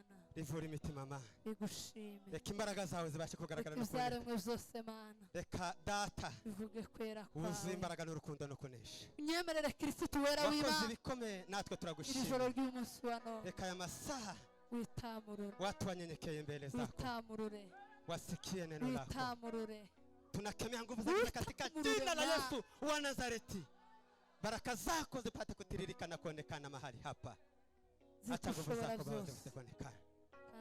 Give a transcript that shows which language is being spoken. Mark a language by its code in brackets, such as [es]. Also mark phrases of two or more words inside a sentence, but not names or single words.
[rn] Rivura imitima Mana, bigushime. reka imbaraga zawe zibashe kugaragara Reka no kuboneka. ibyaremwe byose Mana Reka Data bivuge kwera wuzuye kwawe. imbaraga n'urukundo no kunesha. Unyemerere Kristo wera Wakoze w'Imana. ibikomeye, natwe Iri joro turagushimira. ry'umunsi wa none Reka aya masaha witamurure. [sw] watu wanyenyekeye mbele zako, [rn] Witamurure. [sw] wasikie neno lako. [rn] Witamurure. [sw] Tunakemea nguvu za giza katika jina la Yesu wa Nazareti. Baraka zako zipate kutiririka na kuonekana mahali hapa. Acha nguvu [rn] Zikushobora [sw] zako Baba [rn] byose. [sw] zipate kuonekana. [rn] Kandi ntakibasha